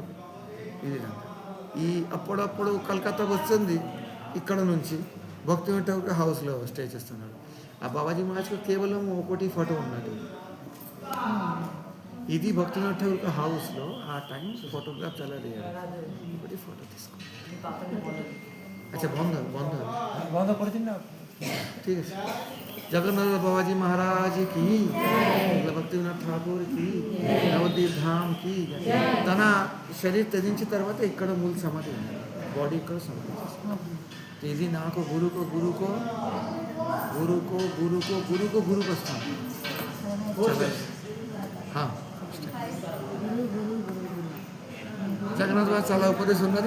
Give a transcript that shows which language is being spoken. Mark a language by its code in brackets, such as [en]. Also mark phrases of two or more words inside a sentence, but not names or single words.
[te] ఈ విధంగా ఈ అప్పుడప్పుడు కలకత్తా వస్తుంది, ఇక్కడ నుంచి భక్తివినోద్ ఠాకూర్ హౌస్లో స్టే చేస్తున్నాడు. ఆ బాబాజీ మహారాజ్కు కేవలం ఒకటి ఫోటో ఉన్నది. ఇది భక్తివినోద్ ఠాకూర్ హౌస్లో ఆ [en] time photograph [te] చాలా రేర్. ఒకటి ఫోటో తీసుకో. [bn] আচ্ছা বন্ধ করে দিন না, ঠিক আছে। [hi] जगन्नाथ बाबाजी महाराज की, భక్తివినోద్ ఠాకూర్ की, నవద్వీప్ ధామ్ की. [te] తన శరీరం త్యజించిన తర్వాత ఇక్కడ మూల సమాధి ఉన్నారు, బాడీ ఇక్కడ సమాధి. ఇది నాకు గురుకు వస్తాను. జగన్నాథ్ బాబా చాలా ఉపదేశం ఉన్నది.